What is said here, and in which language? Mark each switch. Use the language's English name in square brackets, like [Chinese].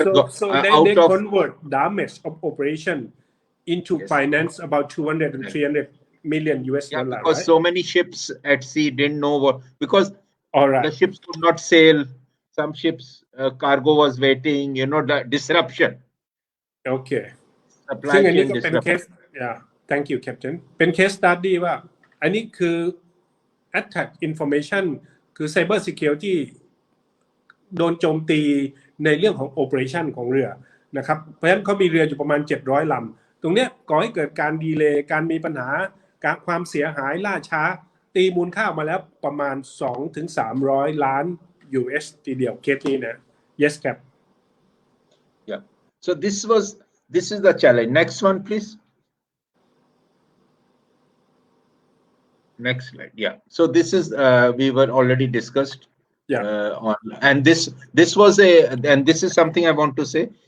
[English] So they convert damage of operation into finance about 200 and 300 million US dollar. Because right? So many ships at sea didn't know what, because the ships could not sail. Some ships cargo was waiting, the disruption. Okay. Supply chain disruption. Thank you, Captain. [Thai] เป็น case study ว่าอันนี้คือ attack information คือ cyber security โดนโจมตีในเรื่องของ operation ของเรือนะครับเพราะฉะนั้นเขามีเรืออยู่ประมาณ700ลำตรงเนี้ยก่อให้เกิดการดีเลย์การมีปัญหาการความเสียหายล่าช้าตีมูลค่ามาแล้วประมาณ 2-300 ล้าน US ทีเดียวเคสนี้นะ Yes Cap [English] Yeah. So this is the challenge. Next one, please. Next slide. Yeah. So this is we were already discussed. On, and this was and this is something I want to say.